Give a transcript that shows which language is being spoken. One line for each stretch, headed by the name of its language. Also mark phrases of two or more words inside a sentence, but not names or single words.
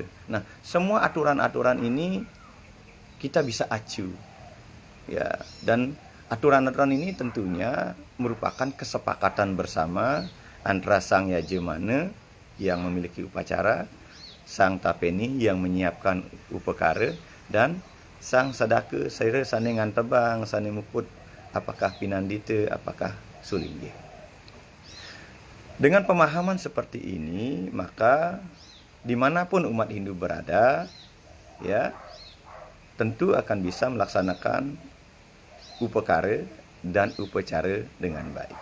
Indonesian: Nah, semua aturan-aturan ini kita bisa acu. Ya, dan aturan-aturan ini tentunya merupakan kesepakatan bersama antara sang yajemana yang memiliki upacara, sang tapeni yang menyiapkan upakara, dan sang sadaka saira
Balinese: sane ngantebang, sane muput,
Indonesian: apakah pinandita, apakah sulingge. Dengan pemahaman seperti ini, maka dimanapun umat Hindu berada, ya, tentu akan bisa melaksanakan upakara dan upacara dengan baik.